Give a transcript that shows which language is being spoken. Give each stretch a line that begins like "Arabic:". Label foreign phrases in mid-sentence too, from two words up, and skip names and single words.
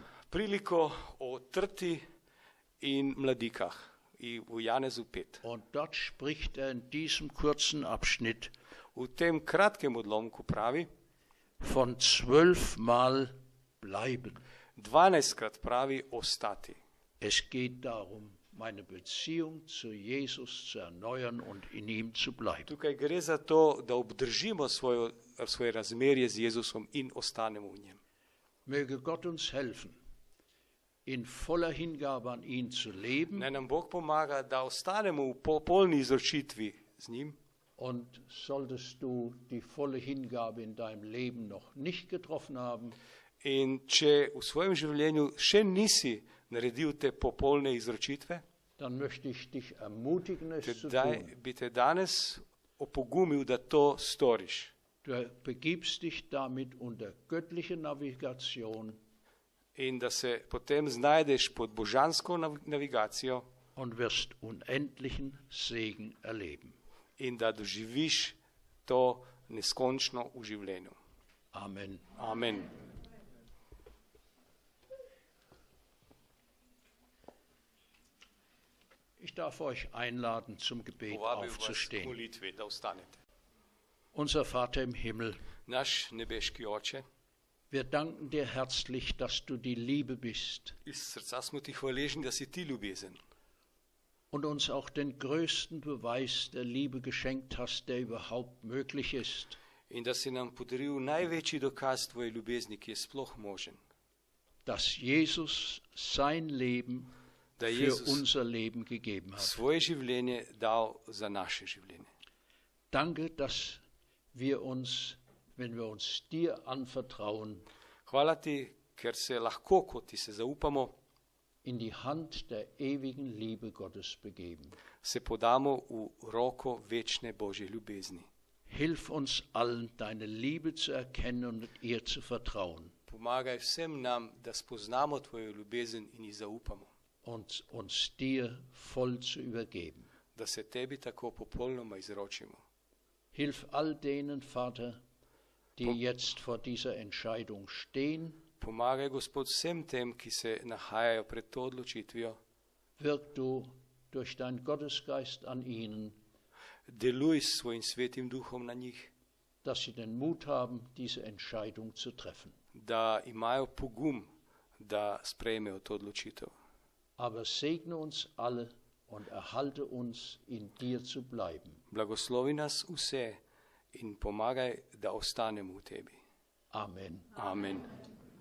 Slovenian: Priliko o trti in mladikah v Janezu 5.
German: Und dort spricht in diesem kurzen Abschnitt
Slovenian: V tem kratkem odlomku pravi,
German: von 12 Mal bleiben.
Slovenian: 12krat pravi ostati.
German: Es geht darum, meine Beziehung zu Jesus zu erneuern und in ihm zu bleiben.
Slovenian: Tukaj gre za to, da obdržimo svoje razmerje z Jezusom in ostanemo v njem.
German: Möge Gott uns helfen, in voller Hingabe an ihn zu leben.
Slovenian: Naj nam Bog pomaga, da ostanemo v popolni izročitvi z njim.
German: Und solltest du die volle Hingabe in deinem Leben noch nicht getroffen haben,
Slovenian: In če v svojem življenju še nisi naredil te popolne izročitve,
German: dann möchte ich dich ermutigen, es zu
Slovenian: tedaj
German: tun.
Slovenian: bi te danes opogumil, da to storiš.
German: Du begibst dich damit unter göttliche Navigation
Slovenian: In da se potem znajdeš pod božansko navigacijo
German: und wirst unendlichen Segen erleben.
Slovenian: in da doživiš to neskončno v življenju.
German: Amen.
Slovenian: Amen.
German: Ich darf euch einladen, zum Gebet
Slovenian: Povabil vas k
German: aufzustehen.
Slovenian: molitvi, da ostanete.
German: Unser Vater im Himmel,
Slovenian: Naš nebeški Oče,
German: wir danken dir herzlich, dass du die Liebe bist.
Slovenian: iz srca smo ti hvaležni, da si ti ljubezen.
German: und uns auch den größten Beweis der Liebe geschenkt hast, der überhaupt möglich ist.
Slovenian: In da si nam podaril največji dokaz tvoje ljubezni, ki je sploh možen.
German: Dass Jesus sein Leben
Slovenian: Da
German: für
Slovenian: Jezus
German: unser Leben gegeben hat.
Slovenian: svoje življenje dal za naše življenje.
German: Danke, dass wir uns, wenn wir uns dir anvertrauen,
Slovenian: Hvala ti, ker se lahko, ko ti se zaupamo,
German: in die Hand der ewigen Liebe Gottes begeben.
Slovenian: se podamo v roko večne Božje ljubezni.
German: Hilf uns allen, deine Liebe zu erkennen und ihr zu vertrauen
Slovenian: Pomagaj vsem nam, da spoznamo tvojo ljubezen in ji zaupamo,
German: und uns dir voll zu übergeben.
Slovenian: da se tebi tako popolnoma izročimo.
German: Hilf all denen, Vater, die jetzt vor dieser Entscheidung stehen.
Slovenian: Pomagaj, Gospod, vsem tem, ki se nahajajo pred to odločitvijo.
German: Wirk du durch deinen Gottesgeist an ihnen,
Slovenian: Deluj s svojim svetim duhom na njih,
German: dass sie den Mut haben, diese Entscheidung zu treffen.
Slovenian: da imajo pogum, da sprejmejo to odločitev.
German: Aber segne uns alle und erhalte uns, in dir zu bleiben.
Slovenian: Blagoslovi nas vse in pomagaj, da ostanemo v tebi.
German: Amen.
Slovenian: Amen.